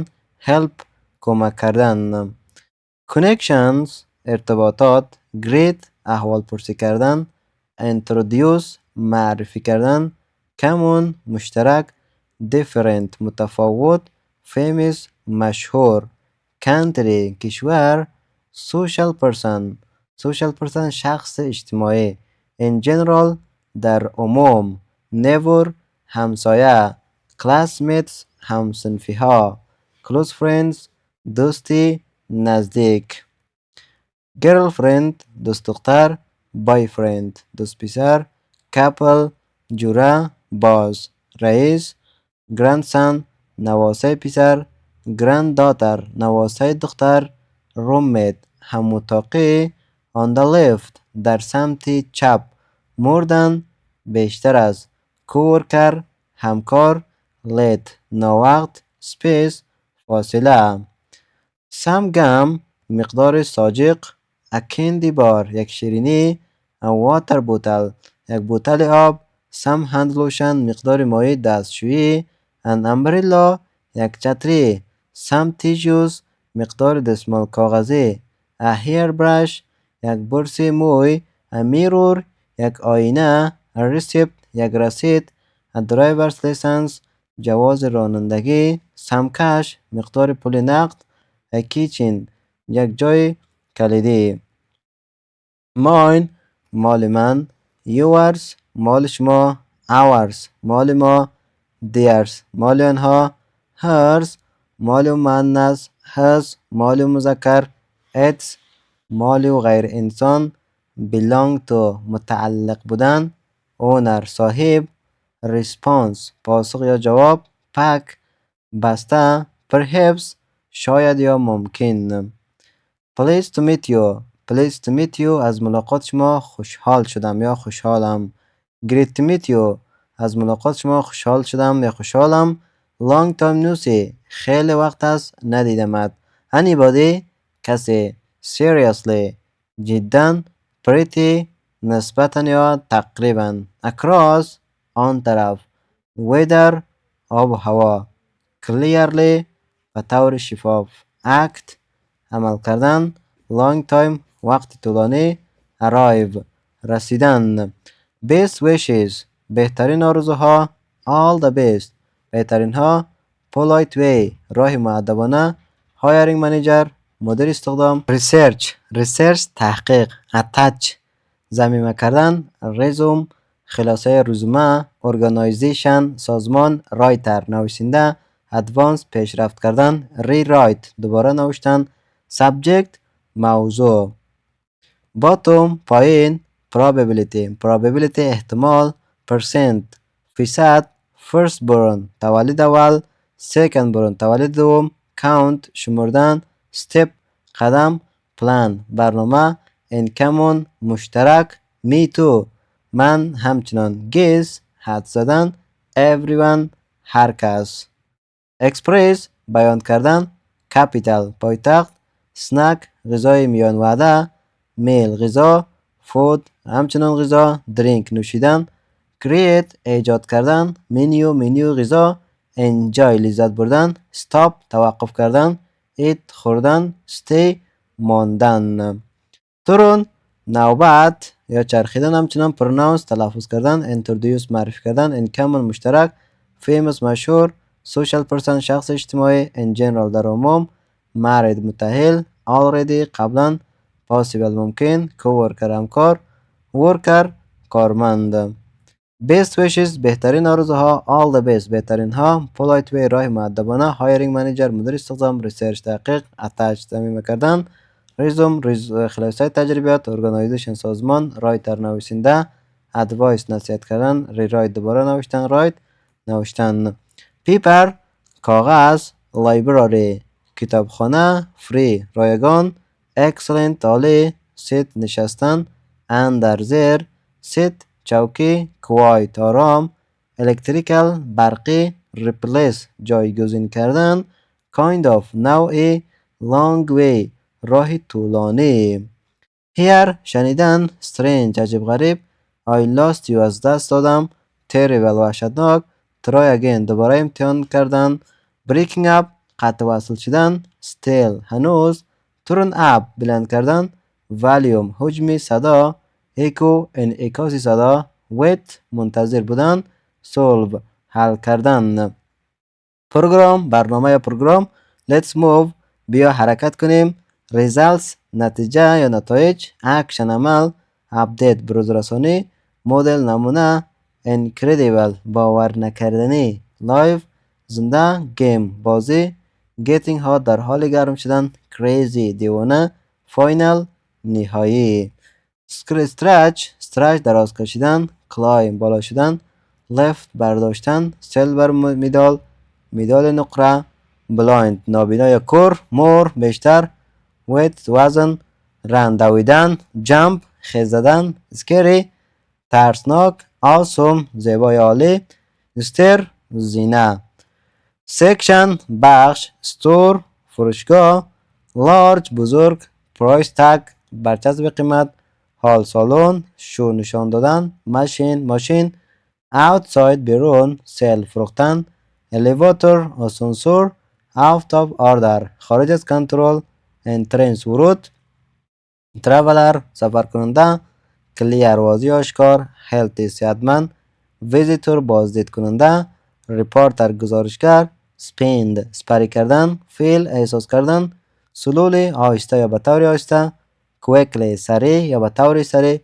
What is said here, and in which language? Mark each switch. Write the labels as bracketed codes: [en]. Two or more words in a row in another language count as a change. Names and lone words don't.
[fa] help کمک کردن. connections ارتباطات. greet احوال پرسی کردن. introduce معرفی کردن. common مشترک. different متفاوت. famous مشهور. country کشور. [en] social person [fa] شخص اجتماعی. [en] in general [fa] در عموم. neighbor همسایه. classmates همصنفی ها. [en] close friends [fa] دوستی نزدیک. girlfriend دوست دختر. boyfriend دوست پسر. couple جوره باز. رئیس. grandson نواسه پسر. granddaughter نواسه دختر. roommate هماتاقی. [en] on the left [fa] در سمت چپ. [en] more than [fa] بیشتر از. coworker همکار. late ناوقت. space فاصله. [en] some gum [fa] مقدار ساجق. [en] a candy bar [fa] یک شیرینی. [en] a water bottle [fa] یک بوتل آب. [en] some hand lotion [fa] مقدار مایع دستشویی. [en] an umbrella [fa] یک چتری. [en] some tissues [fa] مقدار دستمال کاغذی. [en] a hairbrush [fa] یک برس موی. [en] a mirror [fa] یک آینه. [en] a receipt [fa] یک رسید. [en] a driver's license [fa] جواز رانندگی. [en] some cash [fa] مقدار پول نقد. [en] a kitchen [fa] یک جای کلیدی. mine مال من. yours مال شما. ours مال ما. theirs مال آنها. hers مال مؤنث. his مال مذکر. its مال غیر انسان. belong to متعلق بودن. owner صاحب. response پاسخ یا جواب. pack بسته. perhaps شاید یا ممکن. [en] pleased to meet you [fa] از ملاقات شما خوشحال شدم یا خوشحالم. [en] great to meet you [fa] از ملاقات شما خوشحال شدم یا خوشحالم. [en] long time no see [fa] خیلی وقت است ندیدمت. anybody کسی. seriously جدا. pretty نسبتا یا تقریبا. across آن طرف. weather آب و هوا. clearly به طور شفاف. act عمل کردن. [en] long time [fa] وقت طولانی. arrive رسیدن. [en] best wishes [fa] بهترین آرزوها. [en] all the best [fa] بهترین ها. [en] polite way [fa] راه مؤدبانه. [en] hiring manager [fa] مدیر استخدام. research تحقیق. attach ضمیمه کردن. resume خلاصه رزومه. organization سازمان. writer نویسنده. advance پیشرفت کردن. rewrite دوباره نوشتن. subject موضوع. bottom پایین. probability احتمال. percent فیصد. firstborn تولد اول. secondborn تولد دوم. count شمردن. step قدم. plan برنامه. [en] in common [fa] مشترک. [en] me too [fa] من همچنان. guess حد زدن. everyone هر کس. express بیان کردن. capital پایتخت. snack غذای میان وعده. meal غذا. food همچنان غذا. drink نوشیدن. create ایجاد کردن، menü غذا، enjoy لذت بردن، stop توقف کردن، eat خوردن، stay ماندن. turn نوبت یا چرخیدن، همچنان pronounce تلفظ کردن، introduce معرفی کردن، [en] in common [fa] مشترک، famous مشهور، [en] social person [fa] شخص اجتماعی، [en] in general [fa] در عموم، married متأهل، already قبلا، possible ممکن، coworker همکار، worker کارمند. [en] best wishes [fa] بهترین آرزوها، [en] all the best [fa] بهترین ها، [en] polite way [fa] راه مؤدبانه، [en] hiring manager [fa] مدیر استخدام، research تحقیق، attach ضمیمه کردن، resume خلاصه تجربیات، organization سازمان، writer نویسنده، advice نصیحت کردن، rewrite دوباره نوشتن، write نوشتن. paper کاغذ، library کتابخانه، free رایگان، excellent عالی، sit نشستن، under زیر، sit چوکی، quiet آرام، electrical برقی، replace جایگزین کردن، [en] kind of [fa] نوعی، [en] long way [fa] راه طولانی. hear شنیدن، strange عجیب غریب، [en] I lost you [fa] از دست دادم، terrible وحشتناک، [en] try again [fa] دوباره امتحان کردن، [en] breaking up [fa] قطع وصل شدن، still هنوز، [en] turn up [fa] بلند کردن، volume حجم صدا، echo انعکاس صدا، wait منتظر بودن، solve حل کردن. پروگرام برنامه یا پروگرام، [en] let's move [fa] بیا حرکت کنیم، results نتیجه یا نتایج، action عمل، update بروز رسانی، مدل نمونه، incredible باور نکردنی، live زنده، game بازی، [en] getting hot [fa] در حال گرم شدن، crazy دیوانه، final نهایی. stretch دراز کشیدن، climb بالا شدن، left برداشتن، [en] silver medal [fa] مدال نقره، blind نابینا یا کور، more بیشتر، weight وزن، run دویدن، jump خیز زدن، scary ترسناک، awesome زیبا یا عالی، stir زینه. section بخش، store فروشگاه، large بزرگ، [en] price tag [fa] برچسب قیمت، hall سالن، show نشان دادن، ماشین، outside بیرون، sell فروختن، elevator آسانسور، [en] out of order خارج [fa] از کنترل، entrance ورود، traveler سفر کننده، clear واضح آشکار، healthy صحتمند، visitor بازدید کننده، reporter گزارشگر، spend سپری کردن، feel احساس کردن، slowly آهسته یا به طور آهسته، quickly سریع یا به طور سریع،